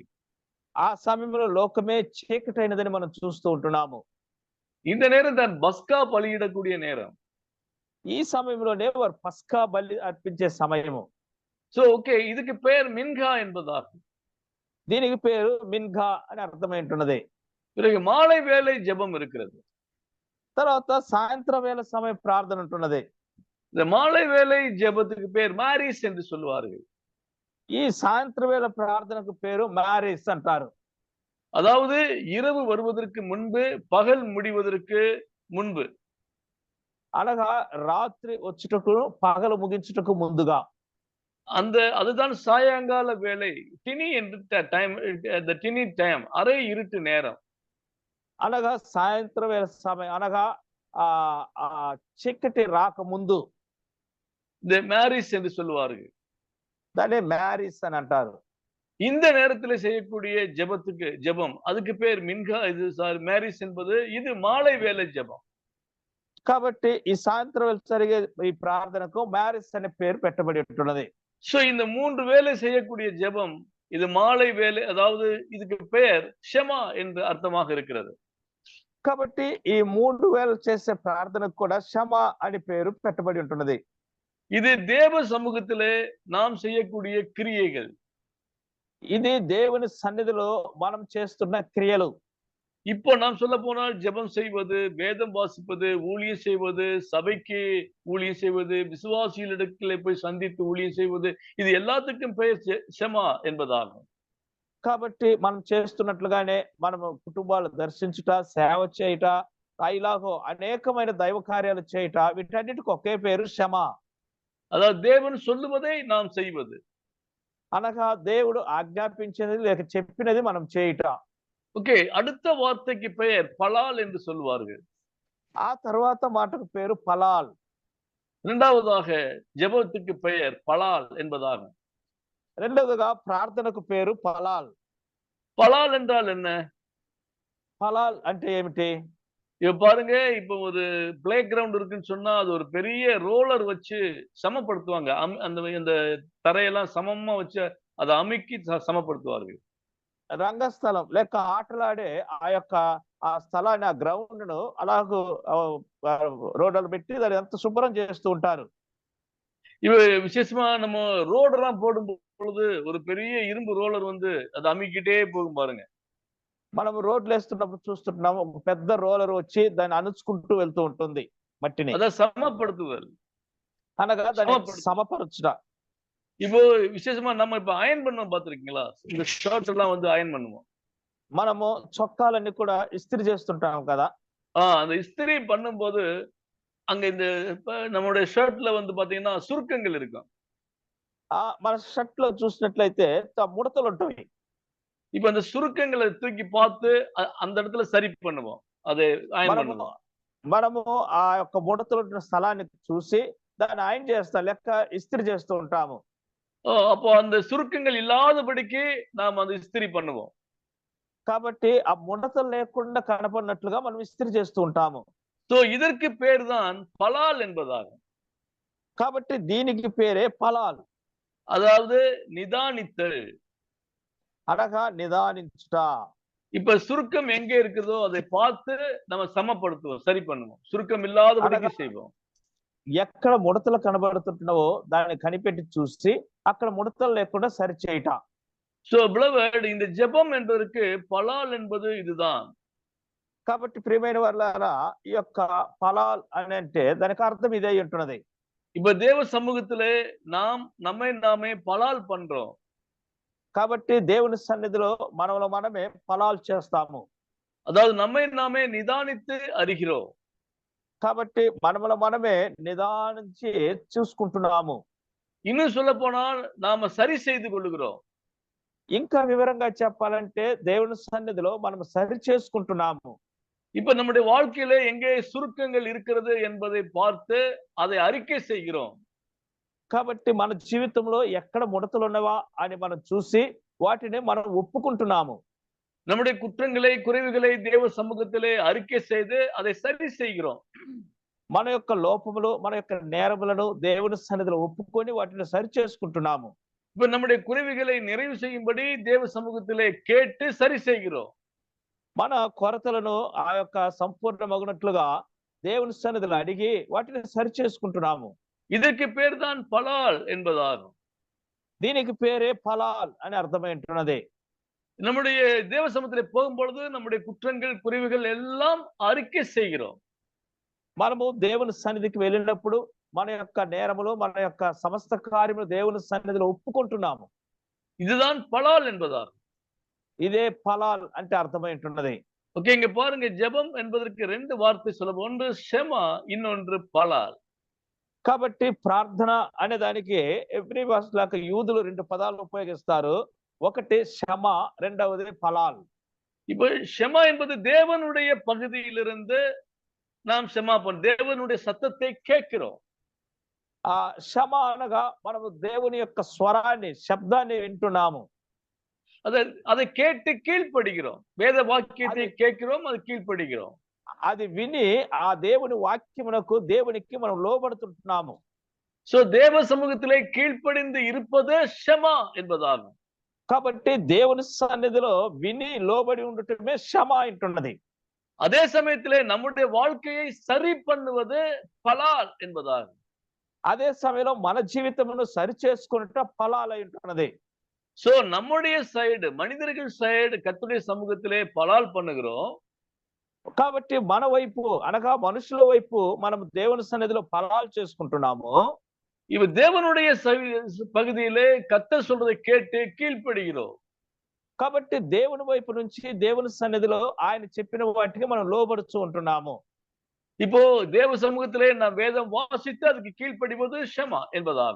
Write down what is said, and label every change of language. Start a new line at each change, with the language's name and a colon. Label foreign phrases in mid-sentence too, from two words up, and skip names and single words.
Telugu: ఆ సమయంలో లోకమే చీకటైనదని మనం చూస్తూ ఉంటున్నాము.
Tamil: இந்த நேரம் தான் பஸ்கா பலியிடக்கூடிய நேரம்.
Telugu: ఈ సమయంలోనే వారు పస్కా బలి అర్పించే సమయము.
English: so okay,
Tamil: இதுக்கு பேர் மின்கா என்பதாகும்.
Telugu: దీనికి పేరు మిన్ఘా అని అర్థమైంటున్నది.
Tamil: பிறகு மாலை வேளை ஜெபம் இருக்கிறது.
Telugu: తర్వాత సాయంత్రం వేళ సమయ ప్రార్థన ఉంటున్నది.
Tamil: இந்த மாலை வேளை ஜெபத்துக்கு பேர் மாரிஸ் என்று சொல்லுவார்கள்.
Telugu: ఈ సాయంత్రం వేళ ప్రార్థనకు పేరు మ్యారీస్ అంటారు.
Tamil: அதாவது இரவு வருவதற்கு முன்பு, பகல் முடிவதற்கு முன்பு.
Telugu: అనగా రాత్రి వచ్చుటకు పగలు ముగించుటకు ముందుగా.
Tamil: அதுதான் சாயங்கால வேலை, டினி என்று டைம்,
English: dinner time,
Tamil: அரை இருட்டு நேரம்.
Telugu: అనగా సాయంత్రం వేళ సమయం అనగా చీకటి రాకముందు
Tamil: இந்த மேரிஸ் என்று சொல்லுவார்கள்.
Telugu: దాన్ని మ్యారీస్ అని అంటారు.
Tamil: இந்த நேரத்துல செய்யக்கூடிய ஜெபம், அதுக்கு பேர் மின்கா, இது மேரிஸ் என்பது இது மாலை வேலை ஜெபம்.
Telugu: కాబట్టి ఈ సాయంత్రం వేళ జరిగే ఈ ప్రార్థనకు మ్యారీస్ అనే పేరు పెట్టబడి ఉంటున్నది.
Tamil: சோ இந்த 3 வேலை செய்யக்கூடிய ஜெபம், இது மாலை வேலை, அதாவது இதுக்கு பெயர் ஷெமா என்று அர்த்தமாக இருக்கிறது.
Telugu: కాబట్టి ఈ 3 వేళ చేసే ప్రార్థనకు కూడా క్షమ అని పేరు పెట్టబడి ఉంటున్నది.
Tamil: இது தேவ சமூகத்திலே நாம் செய்யக்கூடிய கிரியைகள்.
Telugu: ఇది దేవుని సన్నిధిలో మనం చేస్తున్న క్రియలు.
Tamil: இப்போ நாம் சொல்ல போனால் ஜெபம் செய்வது, வேதம் வாசிப்பது, ஊழியம் செய்வது, சபைக்கு ஊழியம் செய்வது, விசுவாசிகளிடத்திலே போய் சந்தித்து ஊழியம் செய்வது, இது எல்லாத்துக்கும் பெயர் ஷெமா என்பதாகும்.
Telugu: కాబట్టి మనం చేస్తున్నట్లుగానే మనం కుటుంబాలు దర్శించుట, సేవ చేయుట, ఇలాగో అనేకమైన దైవ కార్యాలు చేయుట, వీటన్నిటికి ఒకే పేరు క్షమ.
Tamil: அதாவது தேவன் சொல்லுவதை நாம் செய்வது.
Telugu: అనగా దేవుడు ఆజ్ఞాపించినది లేక చెప్పినది మనం చేయుట.
Tamil: ஓகே, அடுத்த வார்த்தைக்கு பெயர் பலால் என்று சொல்வார்கள்.
Telugu: ఆ తర్వాత మాటకు పేరు పలాల్.
Tamil: இரண்டாவதாக ஜெபத்துக்கு பெயர் பலால் என்பதாகும்.
Telugu: రెండవదిగా ప్రార్థనకు పేరు పలాల్.
Tamil: பலால் என்றால் என்ன?
Telugu: పలాల్ అంటే ఏమిటి?
Tamil: இப்ப பாருங்க, இப்ப ஒரு
English: play ground
Tamil: இருக்குன்னு சொன்னா அது ஒரு பெரிய ரோலர் வச்சு சமப்படுத்துவாங்க. அந்த தரையெல்லாம் சமமா வச்சு அதை அமுக்கி சமப்படுத்துவார்கள்.
Telugu: రంగస్థలం లేక ఆటలాడే ఆ స్థలాన్ని, ఆ గ్రౌండ్ ను అలాగూ రోడ్లు పెట్టి దాన్ని ఎంత శుభ్రం చేస్తూ ఉంటారు.
Tamil: இவ விசேஷமா நம்ம ரோடெல்லாம் போடும் பொழுது ஒரு பெரிய இரும்பு ரோலர் வந்து அதை அமுக்கிட்டே போகும் பாருங்க.
Telugu: మనం రోడ్లు వేస్తున్నప్పుడు చూస్తుంటున్నాము, ఒక పెద్ద రోలర్ వచ్చి దాన్ని అణుచుకుంటూ వెళ్తూ ఉంటుంది మట్టిని.
Tamil: அதை சமப்படுத்துதல்,
Telugu: అనగా దాన్ని సమపరచుట.
Tamil: இப்போ விசேஷமா நம்ம இப்ப அயன் பண்ணுவோம், பாத்திருக்கீங்களா? இந்த ஷர்ட் எல்லாம் வந்து அயன் பண்ணுவோம்.
Telugu: మనము చొక్కాలన్నీ కూడా ఇస్త్రీ చేస్తుంటాం కదా.
Tamil: அந்த இஸ்திரி பண்ணும்போது அங்க இந்த நம்மளுடைய ஷர்ட்ல வந்து பாத்தீங்கன்னா சுருக்கங்கள் இருக்கும்.
Telugu: మన షర్ట్ లో చూసినట్లయితే ముడతలు ఉంటాయి.
Tamil: இப்ப அந்த சுருக்கங்களை தூக்கி பார்த்து அந்த இடத்துல சரி பண்ணுவோம், அதை அயன் பண்ணுவோம்.
Telugu: మనము ఆ యొక్క ముడతలు ఉన్న స్థలాన్ని చూసి దాన్ని అయన్ చేస్తాం, లెక్క ఇస్త్రీ చేస్తూ ఉంటాము.
Tamil: அப்போ அந்த சுருக்கங்கள் இல்லாதபடிக்கு நாம் அந்த இஸ்திரி பண்ணுவோம்.
Telugu: కాబట్టి ఆ ముడతలు లేకుండా కనపడినట్లుగా మనం ఇస్త్రీ చేస్తూ ఉంటాము.
Tamil: சோ இதற்கு பேர் தான் பலால் என்பதாகும்.
Telugu: కాబట్టి దీనికి పేరే పలాల్,
Tamil: அதாவது நிதானித்தல்,
Telugu: అనగా నిదానించుట.
Tamil: இப்ப சுருக்கம் எங்க இருக்குதோ அதை பார்த்து நம்ம சமப்படுத்துவோம், சரி பண்ணுவோம். சுருக்கம் இல்லாதபடிக்கு செய்வோம்.
Telugu: ఎక్కడ ముడతలు కనబడుతుంటున్నావో దాన్ని కనిపెట్టి చూసి అక్కడ ముడతలు లేకుండా సరి చేయట.
Tamil: சோ beloved, இந்த ஜெபம் என்பதற்கு பலால் என்பது இதுதான்.
Telugu: కాబట్టి ప్రియమైన వారలారా, ఈ యొక్క పలాల్ అని అంటే దానికి అర్థం ఇదే ఉంటున్నది.
Tamil: இப்ப தேவ சமூகத்திலே நாம் நம்மை நாமே பலால் பண்றோம்.
Telugu: కాబట్టి దేవుని సన్నిధిలో మనమే పలాల్ చేస్తాము.
Tamil: அதாவது நம்மை நாமே நிதானித்து அறிகிறோம்.
Telugu: కాబట్టి మనమే నిదానించి చూసుకుంటున్నాము.
Tamil: இன்னும் சொல்ல போனால் நாம சரி செய்து கொள்ளுகிறோம்.
Telugu: ఇంకా వివరంగా చెప్పాలంటే దేవుని సన్నిధిలో మనం సరి చేసుకుంటున్నాము.
Tamil: இப்ப நம்முடைய வாழ்க்கையில எங்கே சுருக்கங்கள் இருக்கிறது என்பதை பார்த்து அதை அறிக்கை செய்கிறோம்.
Telugu: కాబట్టి మన జీవితంలో ఎక్కడ ముడతలు ఉన్నవా అని మనం చూసి వాటిని మనం ఒప్పుకుంటున్నాము.
Tamil: நம்முடைய குற்றங்களை, குறைவுகளை தேவ சமூகத்திலே அறிக்கை செய்து அதை சரி செய்கிறோம்.
Telugu: మన యొక్క లోపములు, మన యొక్క నేరములను దేవుని సన్నిధిలో ఒప్పుకొని వాటిని సరి చేసుకుంటున్నాము.
Tamil: இப்ப நம்முடைய குறைவுகளை நிறைவு செய்யும்படி தேவ சமூகத்திலே கேட்டு சரி செய்கிறோம்.
Telugu: మన కొరతలను ఆ యొక్క సంపూర్ణమగునట్లుగా దేవుని సన్నిధిలో అడిగి వాటిని సరి చేసుకుంటున్నాము.
Tamil: இதற்கு பேர் தான் பலால் என்பதாகும்.
Telugu: దీనికి పేరే పలాల్ అని అర్థమైంటున్నది.
Tamil: நம்முடைய தேவ சமூகத்திலே போகும்பொழுது நம்முடைய குற்றங்கள், குறைவுகள் எல்லாம் அறிக்கை செய்கிறோம்.
Telugu: మనము దేవుని సన్నిధికి వెళ్ళినప్పుడు మన యొక్క నేరములు, మన యొక్క సమస్త కార్యములు దేవుని సన్నిధిలో ఒప్పుకుంటున్నాము.
Tamil: இதுதான் பலால் என்பதாகும்.
Telugu: ఇదే పలాల్ అంటే అర్థమైంటున్నది.
Tamil: ஓகே, இங்க பாருங்க, ஜெபம் என்பதற்கு 2 வார்த்தை சொல்ல. ஒன்று ஷெமா, இன்னொன்று பலால்.
Telugu: కాబట్టి ప్రార్థన అనే దానికి
English: Hebrew words
Telugu: లాగా యూదులు 2 పదాలు ఉపయోగిస్తారు. ఒకటి క్షమ, రెండవది ఫలాల్.
Tamil: இப்போ ஷெமா என்பது தேவனுடைய பகுதியிலிருந்து நாம் தேவனுடைய சத்தத்தை கேட்கிறோம்.
Telugu: ఆ క్షమ అనగా మనము దేవుని యొక్క స్వరాన్ని, శబ్దాన్ని వింటున్నాము.
Tamil: அதை அதை கேட்டு கீழ்ப்படுகிறோம். வேத வாக்கியத்தை கேட்கிறோம், அது கீழ்ப்படுகிறோம்.
Telugu: అది విని ఆ దేవుని వాక్యమునకు, దేవునికి మనం లోబడుతుంటున్నాము.
Tamil: சோ தேவ சமூகத்திலே கீழ்ப்படிந்து இருப்பது ஷெமா என்பதாகும்.
Telugu: కాబట్టి దేవుని సన్నిధిలో విని లోబడి ఉండటమే క్షమ అంటున్నది.
Tamil: அதே சமயத்திலே நம்முடைய வாழ்க்கையை சரி பண்ணுவது பலால் என்பதாகும்.
Telugu: అదే సమయంలో మన జీవితమును సరి చేసుకున్నట ఫలాలై ఉంటున్నది.
Tamil: சோ நம்முடைய சைடு, மனிதர்கள் சைடு கர்த்தருடைய சமூகத்திலே பலால் பண்ணுகிறோம்.
Telugu: కాబట్టి మన వైపు అనగా మనుషుల వైపు మనం దేవుని సన్నిధిలో ఫలాలు చేసుకుంటున్నాము.
Tamil: இவ தேவனுடைய பகுதியிலே கர்த்தர் சொல்றதை கேட்டு கீழ்ப்படுகிறோம்.
Telugu: కాబట్టి దేవుని వైపు నుంచి దేవుని సన్నిధిలో ఆయన చెప్పిన వాటికి మనం లోబడుతూ ఉంటున్నాము.
Tamil: இப்போ தேவ சமூகத்திலே நாம் வேதம் வாசித்து அதுக்கு கீழ்ப்படிவது ஷெமா என்பதாகும்.